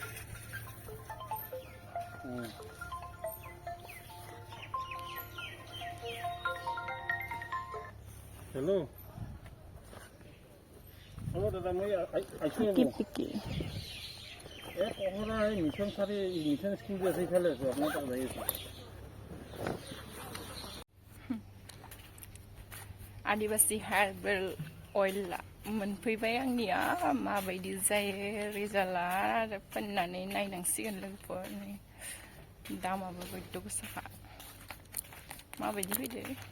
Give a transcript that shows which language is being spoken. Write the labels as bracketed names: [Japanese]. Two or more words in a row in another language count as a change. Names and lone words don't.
[English] Hello. [Assamese] Hello, দাদা মই আইছো কি পহৰা এই মিছন সাৰি [English] mission school [Assamese] যে আছে ইফালে আছো আপোনাৰ তাত যাই আছো [Bodo] आदिवासी [English] herbal oil [Bodo] मोनफैबाय आंनिया माबायदि जायो रिजाल्टआ आरो फोननानै नायनांसिगोन लोगोफोर दामाबो गयद' गोसाखा माबायदि फैदो